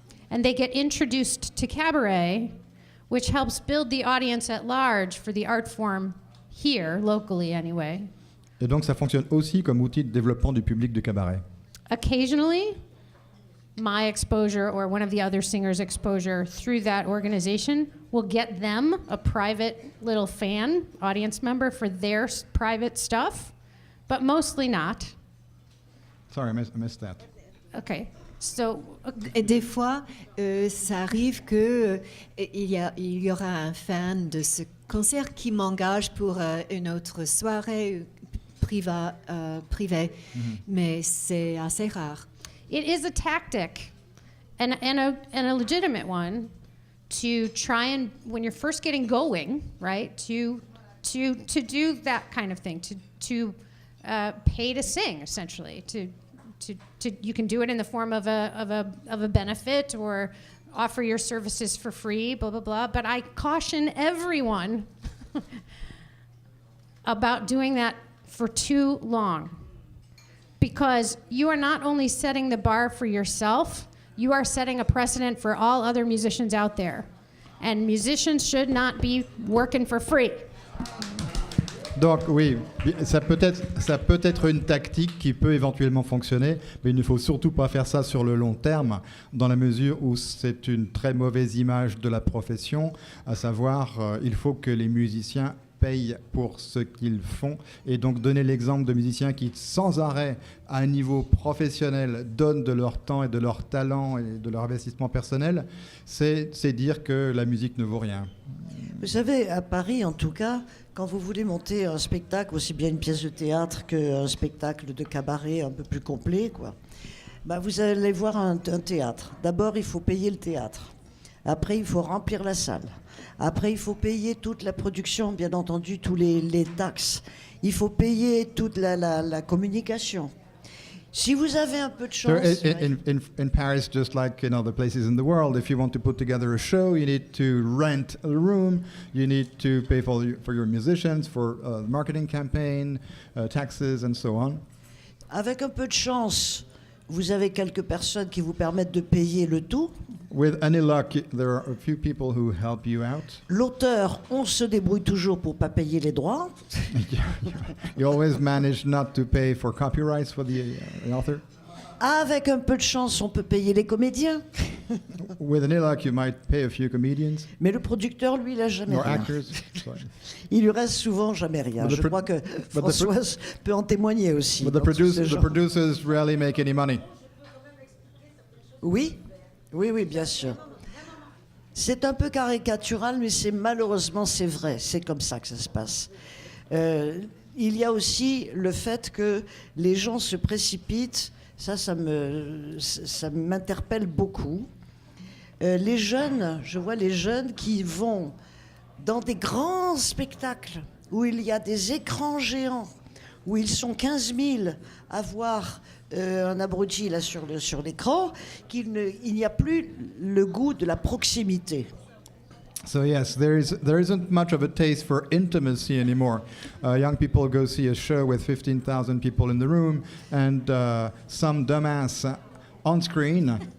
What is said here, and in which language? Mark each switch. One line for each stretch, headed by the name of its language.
English: And they get introduced to cabaret, which helps build the audience at large for the art form here, locally anyway.
French: Et donc ça fonctionne aussi comme outil de développement du public de cabaret.
English: Occasionally, my exposure or one of the other singers' exposure through that organization will get them a private little fan, audience member for their private stuff, but mostly not. Sorry, I missed that. Okay. So,
French: et des fois, ça arrive que il y aura un fan de ce concert qui m'engage pour une autre soirée privée, mais c'est assez rare.
English: It is a tactic, and a legitimate one, to try and, when you're first getting going, right, to do that kind of thing, to pay to sing, essentially, to you can do it in the form of a benefit or offer your services for free, blah blah blah. But I caution everyone about doing that for too long, because you are not only setting the bar for yourself, you are setting a precedent for all other musicians out there, and musicians should not be working for free.
French: Donc oui, ça peut être une tactique qui peut éventuellement fonctionner, mais il ne faut surtout pas faire ça sur le long terme, dans la mesure où c'est une très mauvaise image de la profession, à savoir il faut que les musiciens payent pour ce qu'ils font, et donc donner l'exemple de musiciens qui sans arrêt à un niveau professionnel donnent de leur temps et de leur talent et de leur investissement personnel, c'est dire que la musique ne vaut rien. Vous savez, à Paris en tout cas, quand vous voulez monter un spectacle, aussi bien une pièce de théâtre qu'un spectacle de cabaret un peu plus complet, quoi, Vous allez voir un théâtre. D'abord, il faut payer le théâtre. Après, il faut remplir la salle. Après, il faut payer toute la production, bien entendu, tous les taxes. Il faut payer toute la communication. Si vous avez un peu de chance...
English: So in Paris, just like in other places in the world, if you want to put together a show, you need to rent a room, you need to pay for your musicians, for marketing campaign, taxes, and so on.
French: Avec un peu de chance, vous avez quelques personnes qui vous permettent de payer le tout.
English: With any luck, there are a few people who help you out.
French: L'auteur, on se débrouille toujours pour pas payer les droits.
English: You always manage not to pay for copyrights for the author.
French: Avec un peu de chance, on peut payer les comédiens.
English: With any luck, you might pay a few comedians.
French: Mais le producteur, lui, il n'a jamais
English: Or
French: rien.
English: actors.
French: Il lui reste souvent jamais rien. Je crois que Françoise peut en témoigner aussi.
English: But the producers rarely make any money.
French: Oui, bien sûr. C'est un peu caricatural, mais malheureusement c'est vrai. C'est comme ça que ça se passe. Il y a aussi le fait que les gens se précipitent. Ça m'interpelle beaucoup. Les jeunes, je vois les jeunes qui vont dans des grands spectacles où il y a des écrans géants, où ils sont 15 000 à voir un abruti là sur l'écran, il n'y a plus le goût de la proximité.
English: So yes, there isn't much of a taste for intimacy anymore. Young people go see a show with 15,000 people in the room and some dumbass on screen.